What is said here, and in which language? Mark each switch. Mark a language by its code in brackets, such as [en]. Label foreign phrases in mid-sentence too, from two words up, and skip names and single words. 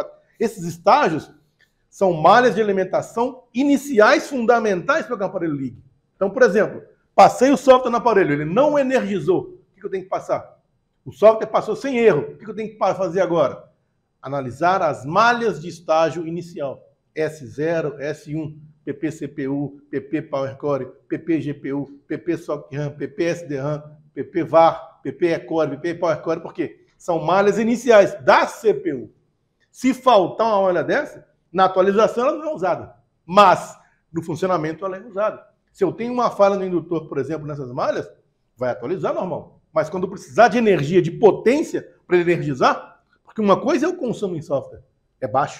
[pt] Esses estágios são malhas de alimentação iniciais fundamentais para que o aparelho ligue. Então, por exemplo, passei o software no aparelho, ele não energizou. O que eu tenho que passar? O software passou sem erro. O que eu tenho que fazer agora? Analisar as malhas de estágio inicial. S0, S1, PP-CPU, PP-PowerCore, PP-GPU, PP-SoC-RAM, PP-SDRAM, PP-VAR, PP-E-Core, PP-PowerCore, por quê? São malhas iniciais da CPU. Se faltar uma malha dessa, na atualização ela não é usada, mas no funcionamento ela é usada. Se eu tenho uma falha no indutor, por exemplo, nessas malhas, vai atualizar normal. Mas quando precisar de energia, de potência para ele energizar, porque uma coisa é o consumo em software, é baixo.